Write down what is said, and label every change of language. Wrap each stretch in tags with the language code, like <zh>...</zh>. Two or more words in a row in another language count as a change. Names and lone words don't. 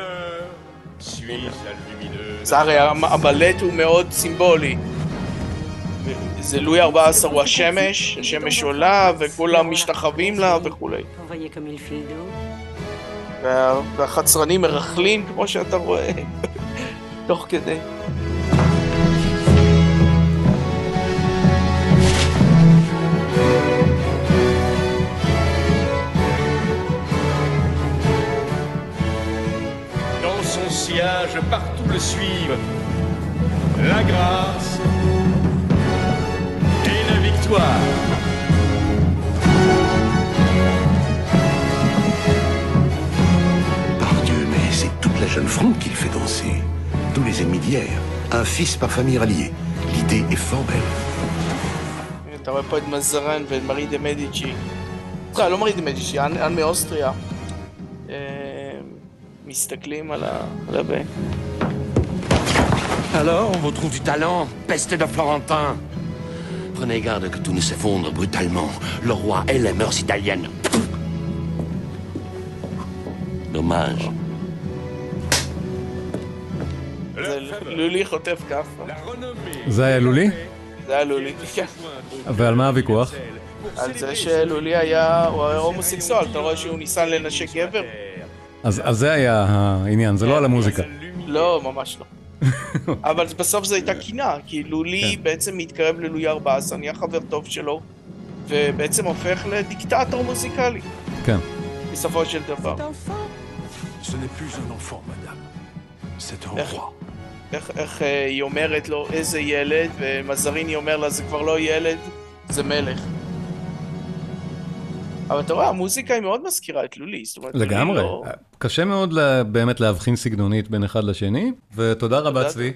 <he>זה הרי הבלט הוא מאוד סימבולי. זה לואי 14 הוא השמש עולה וכולם משתחווים לה וכולי. והחצרנים מרחלים כמו שאתה רואה תוך כדי.</he> <fr>Dans son sillage partout le suivent la grâce et la victoire. Par Dieu, mais c'est toute la jeune fronde qu'il fait danser. Tous les ennemis d'hier. Un fils par famille ralliée. L'idée est fort belle.</fr> <he>אתה רואה פה את מזרן ואת מארי דה מדיצ'י. לא מרידי מדיצ'י, אנ מאוסטריה. מסתכלים על הבן.</he> <fr>Alors, on vous trouve du talent, peste de Florentin. Prenez garde que tout ne s'effondre brutalement. Le roi et les mœurs italiennes. Dommage.</fr> <he>זה לולי חוטף כפה. זה היה לולי? זה היה לולי, כן. ועל מה הוויכוח? על זה שלולי היה הומוסקסואל, אתה רואה שהוא ניסה לנשק גבר? אז זה היה העניין, זה לא על המוזיקה. לא, ממש לא. אבל בסוף זו הייתה קינה, כי לולי בעצם מתקרב ללואי 14, נהיה חבר טוב שלו, ובעצם הופך לדיקטטור מוזיקלי. כן. בסופו של דבר.</he> <fr>Ce n'est plus un enfant, madame. C'est un roi.</fr> <he>איך היא אומרת לו איזה ילד, ומזריני אומר לה זה כבר לא ילד, זה מלך. אבל אתה רואה, המוזיקה היא מאוד מזכירה את לולי. לגמרי. קשה מאוד באמת להבחין סגנונית בין אחד לשני, ותודה רבה צבי.</he>